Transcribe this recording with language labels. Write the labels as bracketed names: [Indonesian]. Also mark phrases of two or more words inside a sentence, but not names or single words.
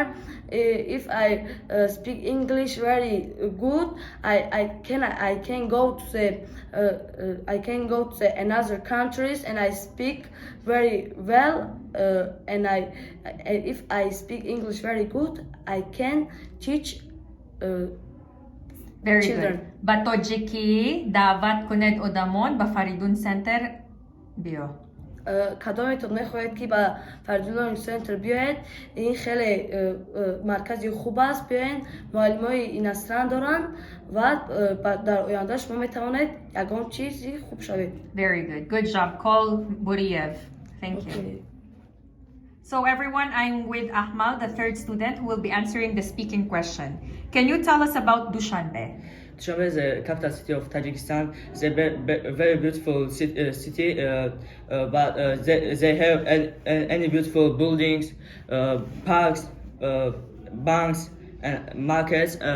[English] If I speak English very good, I can go to the another countries and I speak very well. If I speak English very good, I can teach. Very Children. good. [Tajik] Batojiki, davat kuned odamon, bafaridun center, bio. کدام تو میخواهید که با فردی لرنینگ سنتر بیاید این خیلی مرکزی خوب است بیاین معلمای این اصلا دارن و در آینده شما میتوانید یگان چیزی خوب شوید. [English] Very good. Good job. Call Buriev. Thank you. So everyone, I'm with Ahmal, the third student, who will be answering the speaking question. Can you tell us about Dushanbe? Dushanbe is the capital city of Tajikistan. It's a very beautiful city, but they have any beautiful buildings, parks, banks, and markets.